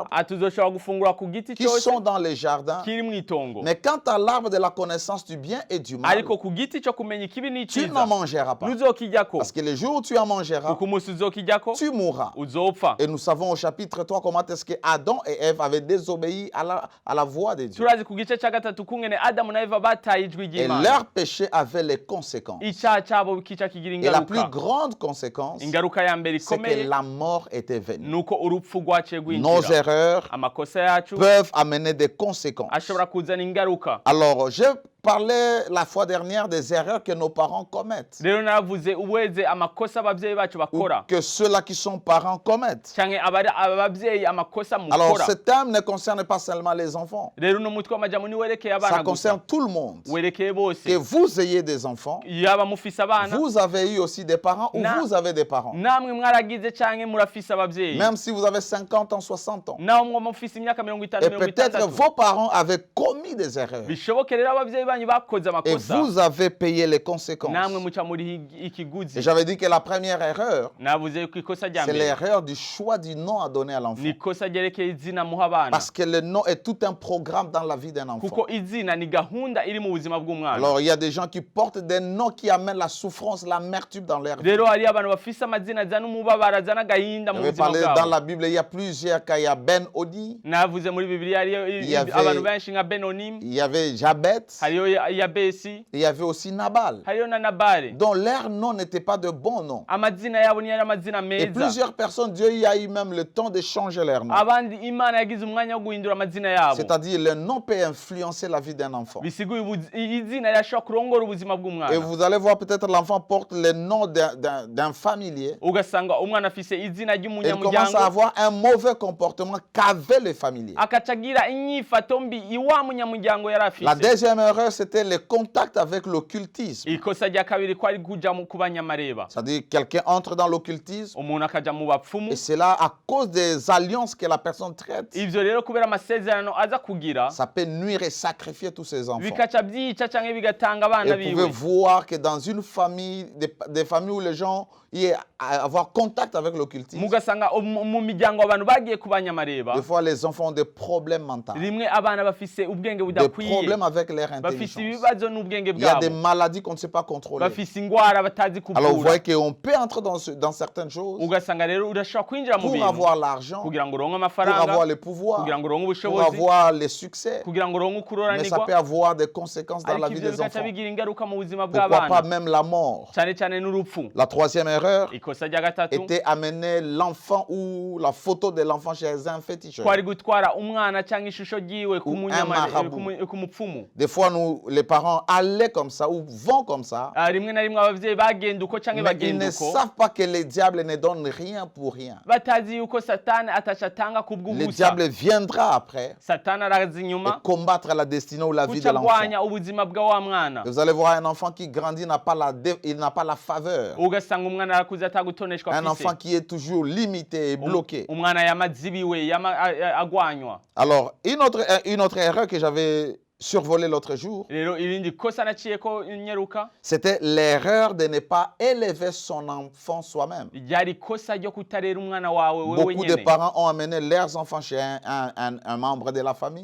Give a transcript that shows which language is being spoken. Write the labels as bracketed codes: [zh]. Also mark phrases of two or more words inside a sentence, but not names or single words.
[rn] ati uzoshobora gufungura ku giti [fr] qui [rn] cyose [fr] sont dans les jardins, [rn] kiri mu itongo, [fr] mais quant à l'arbre de la connaissance du bien et du mal, [rn] ariko ku giti cyo kumenya ikibi [fr] tu [rn] n'icyiza [fr] n'en mangeras pas. [rn] ntuzokijyako, [fr] Parce que le jour où tu en mangeras, [rn] kuko umunsi uzokijyako [fr] tu mourras. [rn] uzopfa. [fr] Et nous savons au chapitre 3 comment est-ce que Adam et Ève avaient désobéi à la voix de Dieu. [rn] Turazi ku gice cya gatatu kungene Adamu na Eva bataye ijwi [fr] Et [rn] ry'Imana, [fr] leur péché avait les conséquences. [rn] icyaha cyabo kica kigira [fr] Et la plus [rn] ingaruka. [fr] grande conséquence, [rn] Ingaruka ya mbere [fr] c'est que [rn] ikomeye [fr] la mort était venue. [rn] nuko urupfu rwaciye [fr] Nos [rn] rwinjira. [fr] erreurs [rn] Amakosa yacu [fr] peuvent amener des conséquences. [rn] ashobora kuzana ingaruka. [fr] Alors, je parlais la fois dernière des erreurs que nos parents commettent, [rn] Rero naravuze uweze amakosa abavyeyi bacu [fr] ou [rn] bakora [fr] que ceux-là qui sont parents commettent. [rn] canke abavyeyi amakosa [fr] Alors, [rn] mukora. [fr] ce thème ne concerne pas seulement les enfants, [rn] Rero no mutwe w'amajambo ni werekeye [fr] ça [rn] abana [fr] concerne [rn] gusa, [fr] tout le monde. [rn] werekeye bose. [fr] Que vous ayez des enfants, [rn] Yaba mufise abana [fr] vous avez eu aussi des parents ou [rn] Na- [fr] vous avez des parents. [rn] namwe mwaragize canke murafise abavyeyi, [fr] Même si vous avez 50 ans, 60 ans. [rn] naho mwo mufise imyaka 50 [fr] Et peut-être [rn] 60. [fr] vos parents avaient commis des erreurs. [rn] Bishoboke rero abavyeyi banyu bakoze [fr] Et [rn] amakosa, [fr] vous avez payé les conséquences. [rn] namwe muca muri [fr] Et [rn] ikiguzi. [fr] j'avais dit que la première erreur, [rn] Navuze yuko ikosa rya [fr] c'est [rn] mbere [fr] l'erreur du choix du nom à donner à l'enfant. [rn] ni ikosa ryerekeye izina muha abana, [fr] Parce que le nom est tout un programme dans la vie d'un enfant. [rn] kuko izina ni gahunda iri mu buzima bw'umwana. [fr] Alors il y a des gens qui portent des noms qui amènent la souffrance, l'amertume dans leur vie. [rn] Rero hari abantu bafise amazina azana umubabaro azana agahinda mu [fr] J'avais [rn] buzima [fr] parlé dans [rn] bwabo. [fr] la Bible, il y a plusieurs cas. Il y a Ben Odi, [rn] Navuze muri Bibiliya hariyo [fr] Il y avait- [rn] abantu benshi nka Benonim, [fr] il y avait Jabet, [rn] hariyo Yabesi, [fr] il y avait aussi Nabal, [rn] hariyo na Nabale. [fr] dont leur nom n'était pas de bons noms. [rn] Amazina yabo ni yari amazina [fr] Et [rn] meza. [fr] plusieurs personnes, Dieu y a eu même le temps de changer leur nom. [rn] Abandi Imana yagize umwanya wo guhindura amazina yabo. [fr] C'est-à-dire le nom peut influencer la vie d'un enfant. [rn] Bisiguye izina rirashobora kurongora ubuzima [fr] Et [rn] bw'umwana. [fr] vous allez voir peut-être l'enfant porte le nom d'un familier. [rn] Ugasanga umwana afise izina [fr] Et il commence [rn] ry'umunyamuryango, [fr] à avoir un mauvais comportement qu'avait le familier. [rn] akaca agira inyifato mbi iwa munyamuryango yari [fr] La [rn] afise. [fr] deuxième erreur, erreur, c'était les contacts avec l'occultisme. [rn] ikosa rya kabiri ko ari kuja mu kubanyamareba, [fr] C'est-à-dire quelqu'un entre dans l'occultisme [rn] umuntu akaja mu bapfumu. [fr] et c'est là à cause des alliances que la personne traite, [rn] Ivyo rero kubera amasezerano aza kugira [fr] ça peut nuire et sacrifier tous ses enfants. [rn] bikaca byica canke bigatanga [fr] Et [rn] abana [fr] vous pouvez [rn] biwe. [fr] voir que dans une famille, des familles où les gens y avoir contact avec l'occultisme, [rn] Mugasanga mu miryango abantu bagiye kubanyamareba, [fr] des fois les enfants ont des problèmes mentaux, [rn] rimwe abana bafise ubwenge [fr] des [rn] budakwiye, [fr] problèmes avec leur [rn] bafise [fr] intelligence. [rn] ibibazo n'ubwenge [fr] Il y a des [rn] bwabo, [fr] maladies qu'on ne sait pas contrôler. [rn] bafise ingwara batazi [fr] Alors vous [rn] kuvura. [fr] voyez qu'on peut entrer dans certaines choses [rn] Ugasanga rero urashobora kwinjira mu [fr] pour [rn] bintu [fr] avoir l'argent, [rn] kugira ngo uronke [fr] pour [rn] amafaranga, [fr] avoir le pouvoir, [rn] kugira ngo uronke [fr] pour [rn] ubushobozi, [fr] avoir les succès. [rn] kugira ngo uronke [fr] Mais ça [rn] ukuroranirwa, [fr] peut avoir des conséquences dans la [rn] ariko [fr] vie [rn] ivyo [fr] des [rn] bigaca [fr] enfants. [rn] bigira ingaruka mu buzima [fr] Pourquoi pas [rn] bw'abana, [fr] même la mort. [rn] cyane cyane n'urupfu. [fr] La troisième erreur [rn] Ikosa rya gatatu [fr] était amener l'enfant ou la photo de l'enfant chez un féticheur. [rn] kwari gutwara umwana cyangwa ishusho ryiwe ku [fr] marabout. [rn] ku mupfumu. [fr] Des fois, nous, les parents, allaient comme ça ou vont comme ça, [rn] Rimwe na rimwe abavyeyi bagenda uko canke [fr] mais ils [rn] bagenda [fr] ne [rn] uko, [fr] savent pas que les diables ne donnent rien pour rien. [rn] batazi yuko satani ataca atanga [fr] Le [rn] kubw'ubusa. [fr] diable viendra après [rn] Satani araza [fr] et [rn] inyuma [fr] combattre la destinée ou la vie de [rn] kuca [fr] l'enfant. [rn] agwanya ubuzima bwa wa mwana. [fr] Vous allez voir un enfant qui grandit, il n'a pas la faveur. [rn] Ugasanga umwana arakuze atagutoneshwa [fr] Un enfant [rn] afise. [fr] qui est toujours limité et bloqué. [rn] Umwana yamazibiwe agwanywa. [fr] Alors, une autre erreur que j'avais survolée l'autre jour, [rn] Rero irindi kosa naciyeko nyeruka [fr] c'était l'erreur de ne pas élever son enfant soi-même. [rn] ryari kosa ryo kutarera umwana wawe wewe [fr] Beaucoup de [rn] nyene. [fr] parents ont amené leurs enfants chez un membre de la famille,